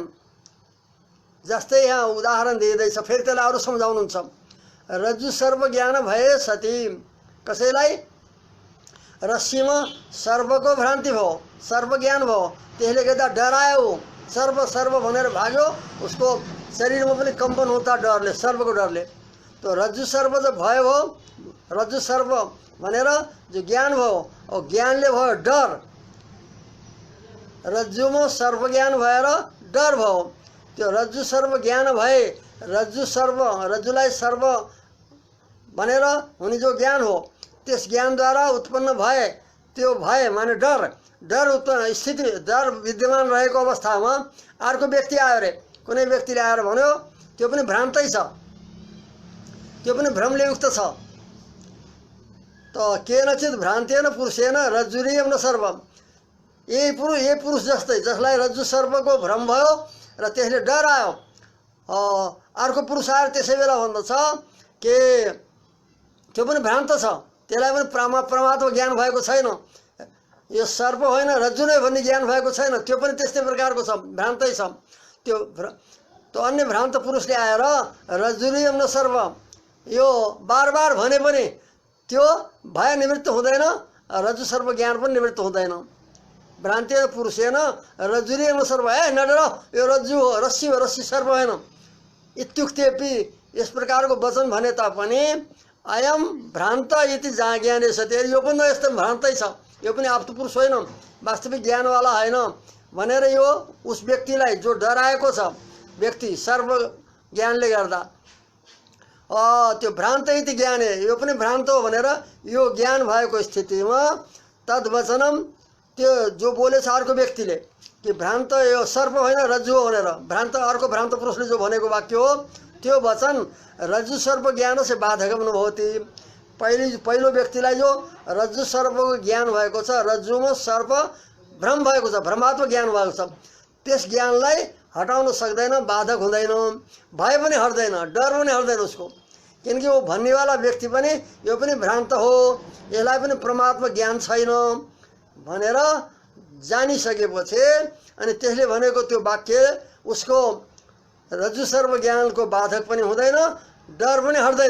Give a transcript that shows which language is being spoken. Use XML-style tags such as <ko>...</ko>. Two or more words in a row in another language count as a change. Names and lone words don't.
<ne>जस्तै यहाँ उदाहरण दिँदैछ, फेरि त्यसलाई अरू सम्झाउनुहुन्छ। रज्जु सर्व ज्ञान भए सती कसैलाई रस्सीमा सर्वको भ्रान्ति भयो, सर्व ज्ञान भयो, त्यसले गर्दा डरायो, सर्व सर्व भनेर भाग्यो, उसको शरीरमा पनि कम्पन हुँदा डरले, सर्वको डरले। तो रज्जु सर्व जब भयो हो, रज्जु सर्व भनेर जो ज्ञान भयो, और ज्ञानले भयो डर। रज्जुमा सर्व ज्ञान भएर डर भयो। त्यो रज्जु सर्व ज्ञान भए, रज्जु सर्व रज्जुलाई सर्व भनेर हुने जो ज्ञान हो, त्यस ज्ञानद्वारा उत्पन्न भए त्यो भए माने डर। डर उत्पन्न स्थिति, डर विद्यमान रहेको अवस्थामा अर्को व्यक्ति आयो अरे, कुनै व्यक्तिले आएर भन्यो त्यो पनि भ्रान्तै छ, त्यो पनि भ्रमले युक्त छ।</ne> <sa>त केनचित भ्रान्तेन पुरुषेन रज्जुरीयम न सर्वम।</sa> <ne>यही पुरुष जस्तै जसलाई रज्जु सर्वको भ्रम भयो र त्यसले डर आयो, अर्को पुरुष आएर त्यसै बेला भन्दछ कि त्यो पनि भ्रान्त छ, त्यसलाई पनि परमात्मा ज्ञान भएको छैन, यो सर्प होइन रज्जु नै भन्ने ज्ञान भएको छैन, त्यो पनि त्यस्तै प्रकारको छ, भ्रान्तै छ। त्यो अन्य भ्रान्त पुरुषले आएर</ne> <sa>रज्जुरीयम न सर्व</sa> <ne>यो बार बार भने पनि त्यो भय निवृत्त हुँदैन, रज्जु सर्व ज्ञान पनि निवृत्त हुँदैन।</ne> <sa>भ्रान्ति पुरुषेन रज्जुरीयम न सर्व,</sa> <ne>नडर यो रज्जु हो, रस्सी हो, रस्सी सर्व होइन इत्युक्तेपि यस प्रकारको वचन भने तापनि</ne> <sa>अयम भ्रान्त इति</sa> <ne>जहाँ ज्ञाने सत्य, यो पनि यस्तो भ्रान्तै छ, यो पनि आप्त पुरुष होइन, वास्तविक ज्ञानवाला होइन भनेर यो उस व्यक्तिलाई जो डराएको छ व्यक्ति सर्व ज्ञानले गर्दा त्यो भ्रान्त इति ज्ञाने, यो पनि भ्रान्त हो भनेर यो ज्ञान भएको स्थितिमा तद्वचनम त्यो जो बोलेछ अर्को व्यक्तिले कि भ्रान्त यो सर्प होइन रज्जु हो भनेर, भ्रान्त अर्को भ्रान्त पुरुषले जो भनेको वाक्य हो त्यो वचन रज्जु सर्प ज्ञान से</ne> <sa>बाधकम नभवति।</sa> <ne>पहिलो व्यक्तिलाई जो रज्जु सर्पको ज्ञान भएको छ, रज्जुमा सर्प भ्रम भएको छ, भ्रमात्मक ज्ञान भएको छ, त्यस ज्ञानलाई हटाउन सक्दैन, बाधक हुँदैन, भय पनि हट्दैन, डर पनि हट्दैन उसको। किनकि वो भन्नेवाला व्यक्ति पनि यो पनि भ्रान्त हो, यसलाई पनि परमात्मा ज्ञान छैन भनेर जानिसकेपछि अनि त्यसले भनेको त्यो वाक्य उसको रज्जु सर्व ज्ञानको बाधक पनि हुँदैन, डर पनि हट्दैन।</ne>